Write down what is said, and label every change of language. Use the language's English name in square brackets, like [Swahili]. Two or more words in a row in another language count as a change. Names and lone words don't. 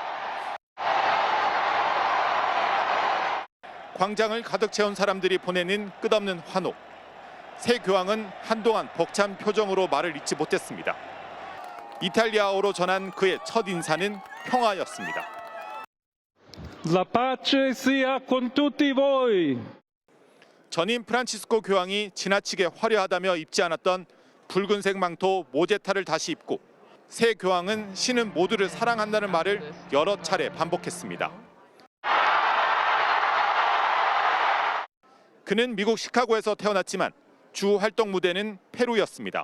[Korean] 광장을 가득 채운 사람들이 보내는 끝없는 환호. 새 교황은 한동안 벅찬 표정으로 말을 잇지 못했습니다. 이탈리아어로 전한 그의 첫 인사는 평화였습니다. [Italian] La pace sia con tutti voi. [Korean] 전임 프란치스코 교황이 지나치게 화려하다며 입지 않았던 붉은색 망토 모제타를 다시 입고 새 교황은 신은 모두를 사랑한다는 말을 여러 차례 반복했습니다. 그는 미국 시카고에서 태어났지만 주 활동 무대는 페루였습니다.